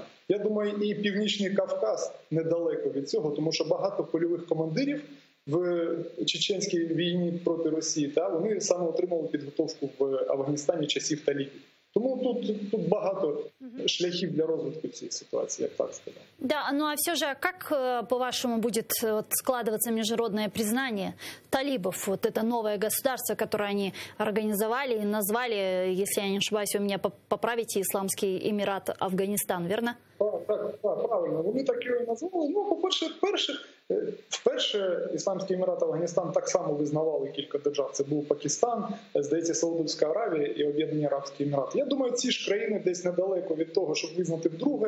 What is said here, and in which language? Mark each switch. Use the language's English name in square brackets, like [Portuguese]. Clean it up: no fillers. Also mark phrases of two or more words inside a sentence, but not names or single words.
[Ukrainian] Я думаю, і Північний Кавказ недалеко від цього, тому що багато польових командирів в чеченській війні проти Росії, вони саме отримали підготовку в Афганістані часів талібів. Тому тут багато шляхів для розвитку цієї ситуації, як так сказати. [Russian] Да, ну а все же, как, по-вашему, будет складываться международное признание талибов? Вот это новое государство, которое они организовали и назвали, если я не ошибаюсь, вы меня поправите, Исламский Эмират Афганистан, верно? [Ukrainian] Так, правильно. Вони так його і назвали. Ну, по-перше, вперше Ісламський Емірат Афганістан так само визнавали кілька держав. Це був Пакистан, здається, Саудовська Аравія і Об'єднані Арабські Емірати. Я думаю, ці ж країни десь недалеко від того, щоб визнати вдруге.